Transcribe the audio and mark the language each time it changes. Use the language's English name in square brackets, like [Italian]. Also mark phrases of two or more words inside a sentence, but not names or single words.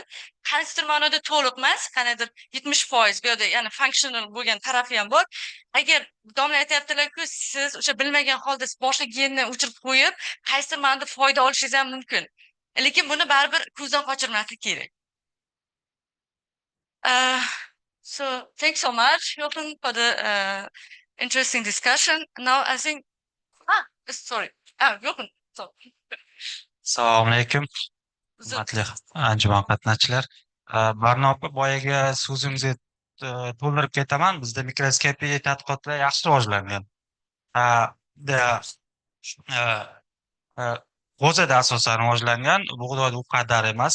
[Uzbek] Qaysidir ma'noda to'liq emas, qanaqadir 70% bu yerda ya'ni functional bo'lgan tarafi ham bor. Agar domla aytyaptilar-ku, siz o'sha bilmagan holda boshqa genni o'chirib qo'yib, qaysidir ma'noda foyda olishingiz ham mumkin. Lekin buni baribir ko'zdan qochirmaslik kerak. [English] So thanks so much, Jochen, for the interesting discussion. Now I think, sorry, Jochen, so. [Uzbek] Assalomu alaykum. Hurmatli anjuman qatnashchilar. Barnopa boyagi so'zimizga to'ldirib ketaman. Bizda mikroskopiya tadqiqotlar yaxshi rivojlangan. G'o'zada asosan rivojlangan, bug'doyda u qadar emas.